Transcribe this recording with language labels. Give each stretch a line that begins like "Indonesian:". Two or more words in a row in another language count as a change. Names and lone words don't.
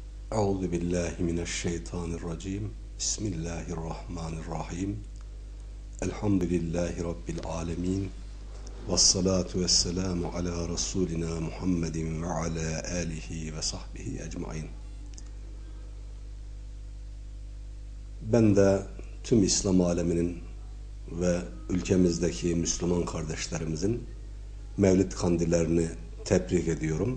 Arabic: أعوذ بالله من الشيطان الرجيم. بسم الله الرحمن الرحيم. الحمد لله رب العالمين. والصلاة والسلام على رسولنا محمد وعلى آله وصحبه أجمعين.
Turkish: Ben de tüm İslam aleminin ve ülkemizdeki Müslüman kardeşlerimizin Mevlid kandillerini tebrik ediyorum.